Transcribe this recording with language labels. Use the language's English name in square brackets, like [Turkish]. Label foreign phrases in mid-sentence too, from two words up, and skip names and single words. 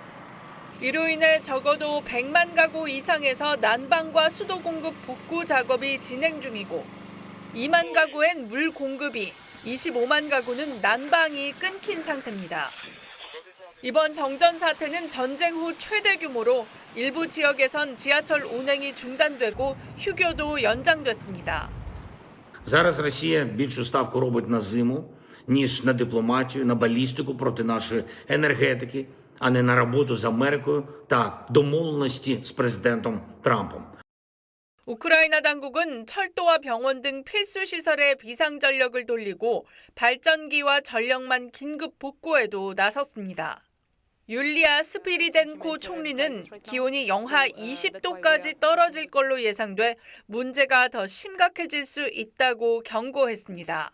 [Korean] 이로 인해 적어도 100만 가구 이상에서 난방과 수도 공급 복구 작업이 진행 중이고 2만 가구엔 물 공급이, 25만 가구는 난방이 끊긴 상태입니다. 이번 정전 사태는 전쟁 후 최대 규모로 일부 지역에선 지하철 운행이 중단되고 휴교도 연장됐습니다. [Ukrainian] Зараз Росія більшу ставку робить на зиму, ніж на дипломатію, на балістику проти нашої енергетики, а не на роботу з Америкою та домовленості з президентом Трампом. [Korean] 우크라이나 당국은 철도와 병원 등 필수 시설에 비상전력을 돌리고 발전기와 전력만 긴급 복구에도 나섰습니다. 율리아 스피리덴코 총리는 기온이 영하 20도까지 떨어질 걸로 예상돼 문제가 더 심각해질 수 있다고 경고했습니다.